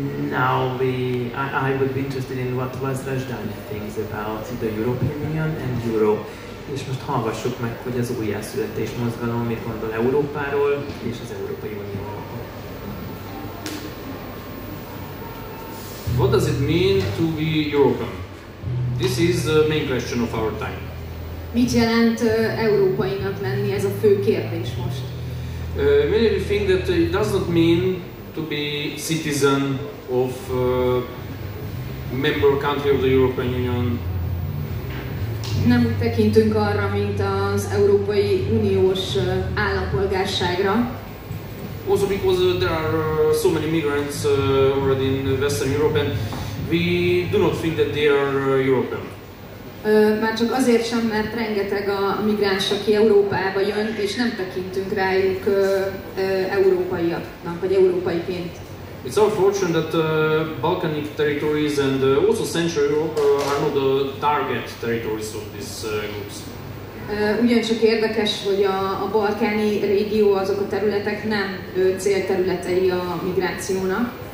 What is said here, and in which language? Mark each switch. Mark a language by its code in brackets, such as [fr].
[en] Now I would be interested in what was Rajdani thinks about the European Union and Europe. [hu] És most hallgassuk meg, hogy az újjászületés mozgalom mit gondol Európáról és az Európai Unióról. [en] What does it mean to be European? This is the main question of our time. [hu] Mit jelent európainak lenni? Ez a fő kérdés most. [en] Many think that it does not mean to be citizen of member country of the European Union. [hu] Nem úgy tekintünk arra, mint az Európai Uniós állampolgárságra. [en] Also because there are so many migrants already in Western Europe, and we do not think that they are European. [hu] Már csak azért sem, mert rengeteg a migráns, aki Európába jön, és nem tekintünk rájuk európaiaknak, vagy európaiként. [en] It's unfortunate that Balkanic territories and also Central Europe are not the target territories of these groups. [hu] Ugyancsak érdekes, hogy a balkáni régió, azok a területek nem célterületei a migrációnak.